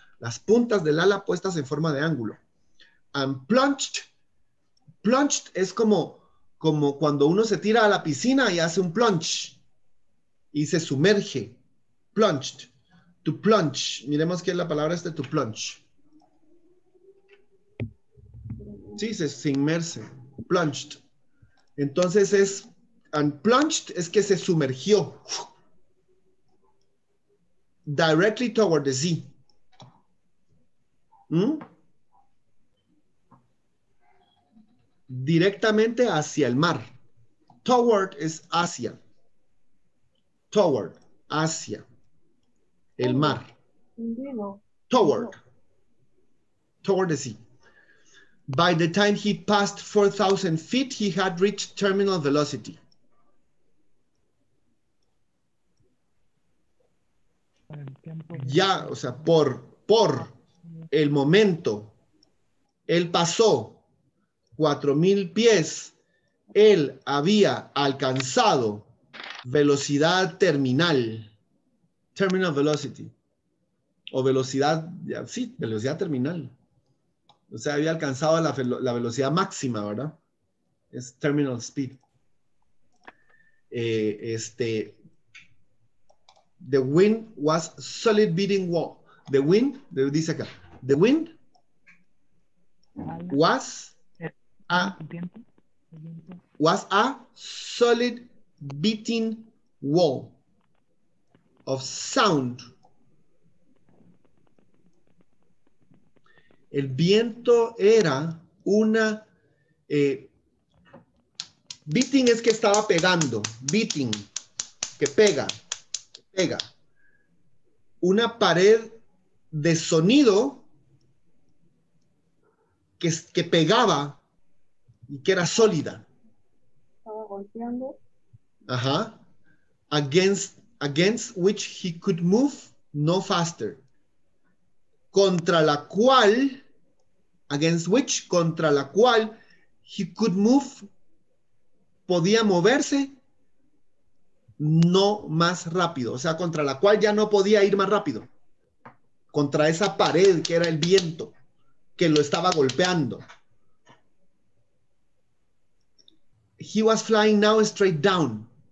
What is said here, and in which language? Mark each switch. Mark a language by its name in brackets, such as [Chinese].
[Spanish] Las puntas del ala puestas en forma de ángulo. [English] And plunged [Spanish] es como cuando uno se tira a la piscina y hace un plunge y se sumerge. [English] Plunged. To plunge. [Spanish] Miremos qué es la palabra to plunge. Sí, se inmerse. Plunged. Entonces and plunged es que se sumergió. [English] Directly toward the sea. [Spanish] Directamente hacia el mar. Toward es hacia. Toward, hacia. El mar. Toward. [English] Toward the sea. By the time he passed 4,000 feet, he had reached terminal velocity. [Spanish] Ya, o sea, por el momento, él pasó 4,000 pies, él había alcanzado velocidad terminal, [English] terminal velocity, [Spanish] o velocidad, sí, velocidad terminal. O sea, había alcanzado la velocidad máxima, ¿verdad? Es [English] terminal speed. The wind was solid beating wall. The wind, dice acá, the wind was a solid beating wall of sound. [Spanish] El viento era una... beating es que estaba pegando. Beating, que pega. Una pared de sonido que pegaba y que era sólida. Estaba golpeando. Ajá. [English] Against which he could move no faster. [Spanish] Contra la cual [English] he could move, [Spanish] podía moverse no más rápido, o sea, contra la cual ya no podía ir más rápido, contra esa pared que era el viento, que lo estaba golpeando. [English] He was flying now straight down.